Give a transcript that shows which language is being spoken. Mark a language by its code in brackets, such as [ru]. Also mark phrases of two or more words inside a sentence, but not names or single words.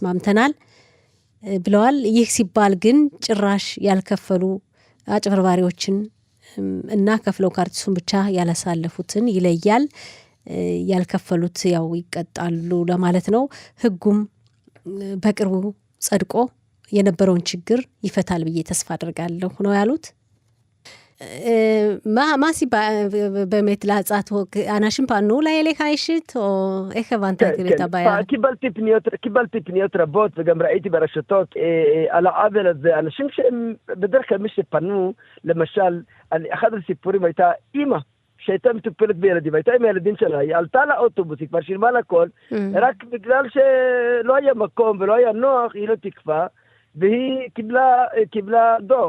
[am] እንዲሆን ተስማምተናል። ብለዋል። ይህ ሲባል ግን ጭራሽ ያልከፈሉ አጭበርባሪዎችን እና ከፍለው ካርቲሱን ብቻ ያላሳለፉትን ይለያል። ያልከፈሉት ያው ይቀጣሉ ለማለት ነው። ህጉም በቅርቡ ጸድቆ የነበረውን ችግር ይፈታል ብዬ ተስፋ አድርጋለሁ ነው ያሉት። [he] מה הסיבה באמת להצעת חוק? אנשים פנו לאליך אישית, או איך הבנת את הבעיה? קיבלתי פניות רבות, וגם ראיתי ברשתות על העוול הזה. אנשים שהם, בדרך כלל מי שפנו, למשל, אחד הסיפורים הייתה אימא, שהייתה מטופלת בילדים, הייתה עם הילדים שלה, היא עלתה לאוטובוס, היא כבר שילמה לכל, רק בגלל שלא היה מקום ולא היה נוח, היא לא תקפה, והיא קיבלה דוח.